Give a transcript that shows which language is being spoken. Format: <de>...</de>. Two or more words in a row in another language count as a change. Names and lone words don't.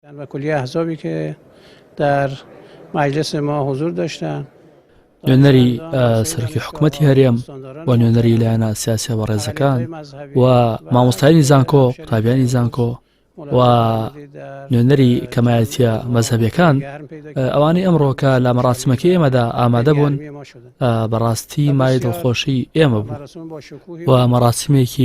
<fa>و کلیه احزابی که در مجلس ما حضور داشتن</fa> <ckb>نوێنەری سەرۆکی حکوومەتی هەرێم و نوێنەری لایەنە سیاسی بەڕێزەکان و مامۆستایانی زانکۆ قوتابیانی زانکۆ و نوێنەری کەمایەتیە مەزهەبیەکان ئەوانەی ئەمڕۆکە لە مەراسمەکەی ئێمەدا ئامادە بوون بەڕاستی مای دڵخۆشی ئێمە بوو و مەراسمێکی</ckb>